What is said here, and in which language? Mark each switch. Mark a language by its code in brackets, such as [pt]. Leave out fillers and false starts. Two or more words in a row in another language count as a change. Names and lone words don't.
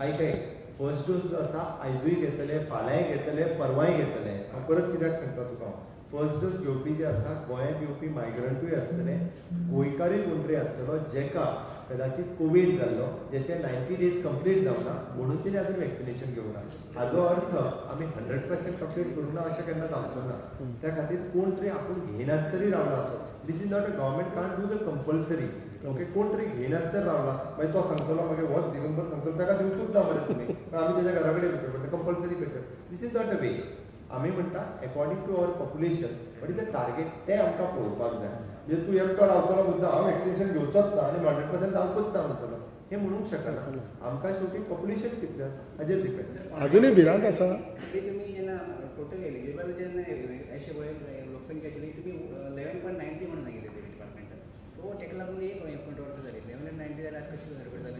[kok] आयकय [en] first dose [kok] जो आसा आयजूय घेतले फाल्यांय घेतले परवांय घेतले हांव परत कित्याक सांगता तुका [en] first dose [kok] घेवपी जे आसा गोंयांत येवपी मायग्रंटूय आसतले गोंयकारूय कोण तरी आसतलो जेका कदाचित कोवीड जाल्लो जेचे 90 days कंप्लीट जावना म्हणून तिणें आजून वॅक्सिनेशन घेवना हाजो अर्थ आमी 100% कंप्लीट करूं ना अशें केन्ना जावचो ना त्या खातीर कोण तरी आपूण घेयनासतरी रावला असो [en] this is not a government can't do the compulsory okay [kok] कोण तरी घेयनासतर रावला मागीर तो सांगतलो मागीर वच दिगंबर सांगतलो ताका दिवचूच ना मरे तुमी आमी तेज्या घरा कडेन भितर पडटा कंपल्सरी करता [en] this is not a way [kok] आमी म्हणटा [en] according to our population what is the target [kok] तें आमकां पळोवपाक जाय म्हणजे तूं एकटो रावतलो मुद्दा हांव वॅक्सिनेशन घेवचोच ना आनी 100% हांवूच ना म्हणटलो हें म्हणूंक शकना आमकां शेवटी पॉप्युलेशन कितलें आसा हाजेर डिपेंड अजूनही भिरांत आसा ते तुम्ही जेन्ना [en] total eligible [kok] जेन्ना अशें पळय लोकसंख्या आशिल्ली तुमी 11.90 म्हणून सांगिल्लें ते डिपार्टमेंटान सो ताका लागून एक कंट्रोवर्सी जाली 11.90 जाल्यार कशी गडबड जाली